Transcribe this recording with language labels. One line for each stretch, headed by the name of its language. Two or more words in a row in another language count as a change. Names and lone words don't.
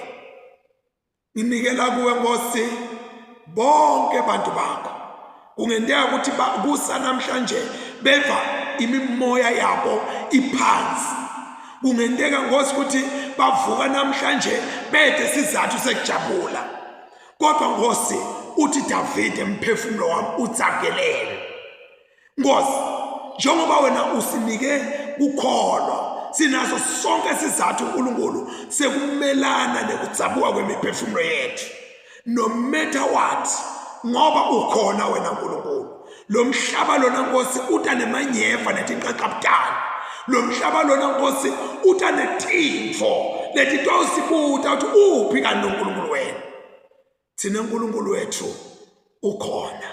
Swati: Nginikela kuwe Nkosi bonke abantu bakho, kungendeka ukuthi kusa namhlanje beva imimoya yabo iphansi, kungendeka Nkosi ukuthi bavuka namhlanje bede sizathu sekujabula, kodwa Nkosi uthi Davide mphefumulo wami utsakelele. Nkosi, njengoba wena usinike ukukholwa sinaso sonke sizathu uNkulunkulu sekumelana nekutsabuka kwemiphefumulo yethu
English: no matter what,
Swati: ngoba ukhona wena Nkulunkulu. Lo mhlaba lona Nkosi uta nemanyeva netinqaqabutane. Lo mhlaba lona Nkosi uta netintfo leti tawusibuta ukuthi uphi kanti uNkulunkulu wena. Thina uNkulunkulu wethu ukhona.